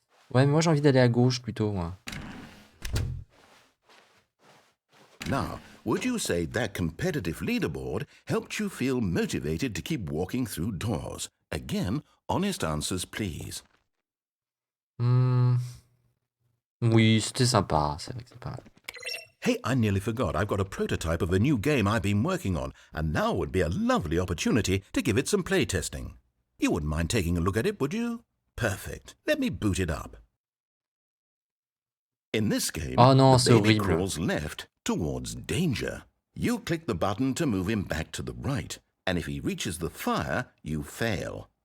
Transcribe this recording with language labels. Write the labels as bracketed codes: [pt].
[fr] Ouais, mais moi j'ai envie d'aller à gauche plutôt, moi. [en] Now, would you say that competitive leaderboard helped you feel motivated to keep walking through doors? Again, honest answers, please. [fr] Oui, c'était sympa, c'est vrai que c'est pas mal. [en] Hey, I nearly forgot. I've got a prototype of a new game I've been working on, and now would be a lovely opportunity to give it some playtesting. You wouldn't mind taking a look at it, would you? Perfect. Let me boot it up. In this game, [fr] Oh non, [en] the baby [fr] horrible. [en] crawls left towards danger. You click the button to move him back to the right, and if he reaches the fire, you fail.